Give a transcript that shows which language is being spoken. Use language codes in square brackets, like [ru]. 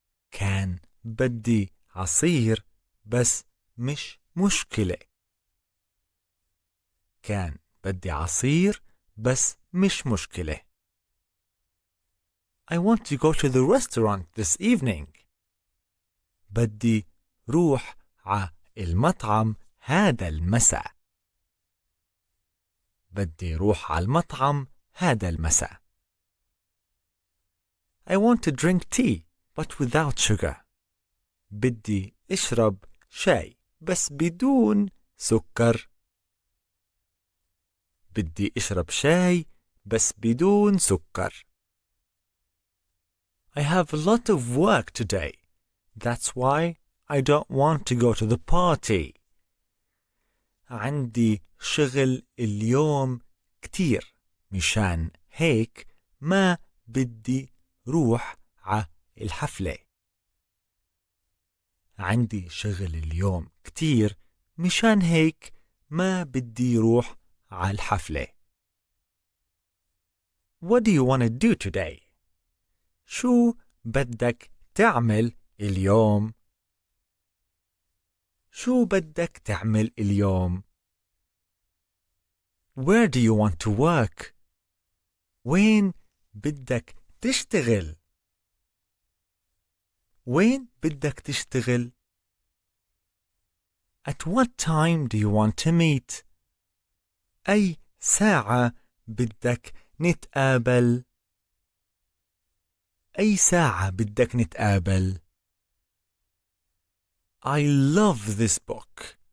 [ar] كان بدي عصير بس مش مشكلة. كان بدي عصير بس مش مشكلة. [en] I want to go to the restaurant this evening. [ar] بدي روح ع المطعم هذا المساء. بدي روح على المطعم هذا المساء. [en] I want to drink tea but without sugar. [ar] بدي اشرب شاي بس بدون سكر. بدي اشرب شاي بس بدون سكر. [en] I have a lot of work today. That's why I don't want to go to the party. [ar] عندي شغل اليوم كتير مشان هيك ما بدي روح ع الحفلة. عندي شغل اليوم كتير مشان هيك ما بدي روح ع الحفلة. [en] What do you want to do today? [ar] شو بدك تعمل اليوم؟ شو بدك تعمل اليوم؟ [en] Where do you want to work? [ar] وين بدك تشتغل؟ وين بدك تشتغل؟ [en] At what time do you want to meet? [ar] أي ساعة بدك نتقابل؟ أي ساعة بدك نتقابل؟ [en] I love this book.